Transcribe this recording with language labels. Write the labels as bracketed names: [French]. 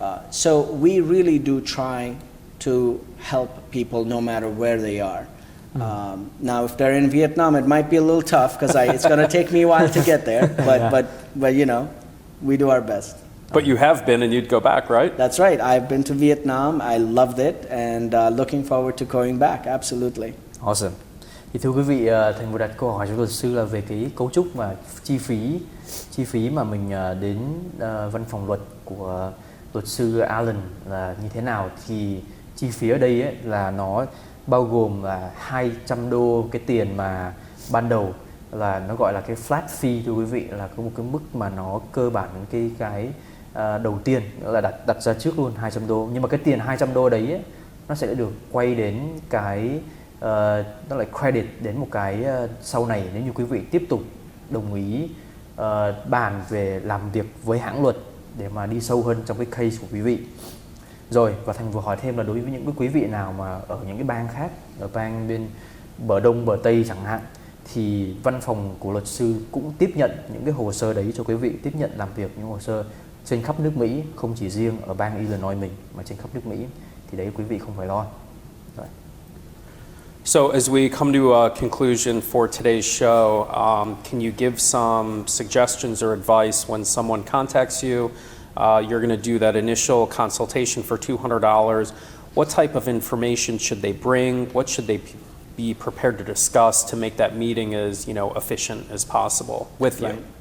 [English] So we really do try to help people no matter where they are. Now, if they're in Vietnam, it might be a little tough because it's going to take me a while to get there. But you know, we do our best. But you have been and you'd go back, right? That's right. I've been to Vietnam. I loved it and looking forward to going back. Absolutely. Awesome. [Vietnamese] Thì thưa quý vị, Thành vừa đặt câu hỏi cho luật sư là về cái cấu trúc mà chi phí mà mình đến văn phòng luật của luật sư Alan là như thế nào. Thì chi phí ở đây ấy, là nó bao gồm là $200 cái tiền mà ban đầu là nó gọi là cái flat fee thưa quý vị, là có một cái mức mà nó cơ bản cái đầu tiên nữa là đặt ra trước luôn $200. Nhưng mà cái tiền $200 đấy ấy, nó sẽ được quay đến cái nó lại credit đến một cái sau này nếu như quý vị tiếp tục đồng ý bàn về làm việc với hãng luật để mà đi sâu hơn trong cái case của quý vị. Rồi, và Thành vừa hỏi thêm là đối với những cái quý vị nào mà ở những cái bang khác, ở bang bên bờ Đông, bờ Tây chẳng hạn, thì văn phòng của luật sư cũng tiếp nhận những cái hồ sơ đấy cho quý vị, tiếp nhận làm việc những hồ sơ trên khắp nước Mỹ, không chỉ riêng ở bang Illinois mình mà trên khắp nước Mỹ, thì đấy quý vị không phải lo. Rồi. [English] So as we come to a conclusion for today's show, can you give some suggestions or advice when someone contacts you? You're going to do that initial consultation for $200. What type of information should they bring? What should they be prepared to discuss to make that meeting as efficient as possible with you?